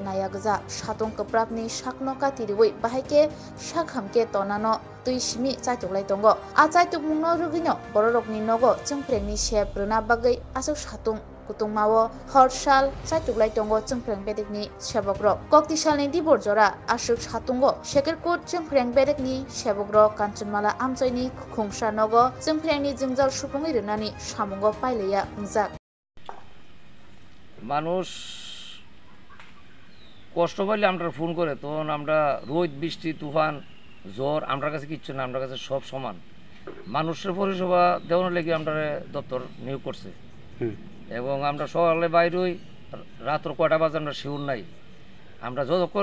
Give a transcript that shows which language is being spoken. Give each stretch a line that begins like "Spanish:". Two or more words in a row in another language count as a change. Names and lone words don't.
Kok Borok: nayagza satung keprabni sakno katiriwi bahike sakhamke tonano tuisimi chaituklai tongo a chaitukmungno rugino bororokni nogo chengprengni sep runa bagai asuk satung kutungmao horsal chaituklai tongo chengpreng bedekni sebakrok koktisalni diborjora asuk satungo shekerkut chengpreng bedekni sebakrok kanchanmala amchaini khungsa nogo chengprengni jingjal supungi runani samungo paileya ungjak
Bangla: মানুষ কষ্ট পাইলে আমরা ফোন করে তখন আমরা রোদ বৃষ্টি তুফান জ্বর আমরা কাছে কিচ্ছু না আমরা কাছে সব সমান মানুষের পরিষেবা দেওয়ার লেগে আমরা দপ্তর নিয়োগ করছে এবং আমরা সকালে বাইরে রাত্র কয়টা বাজে আমরা শিউর নাই আমরা যতক্ষণ